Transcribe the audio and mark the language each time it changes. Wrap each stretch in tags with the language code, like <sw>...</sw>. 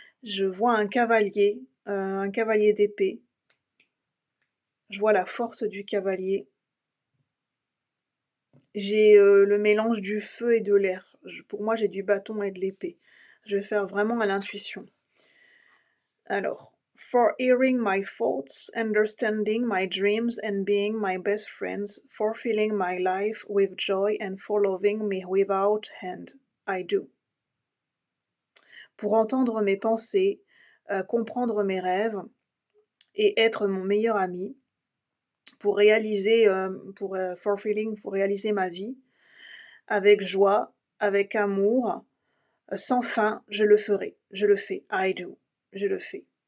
<fr>Je vois un cavalier d'épée. Je vois la force du cavalier. J'ai le mélange du feu et de l'air. Pour moi, j'ai du bâton et de l'épée. Je vais faire vraiment à l'intuition. Alors,</fr> <en>for hearing my thoughts, understanding my dreams and being my best friends, for filling my life with joy and for loving me without end, I do.</en> <fr>Pour entendre mes pensées, comprendre mes rêves et être mon meilleur ami, pour réaliser, pour réaliser ma vie, avec joie, avec amour, sans fin, je le ferai, je le fais,</fr> <en>I do,</en> <fr>je le fais.</fr>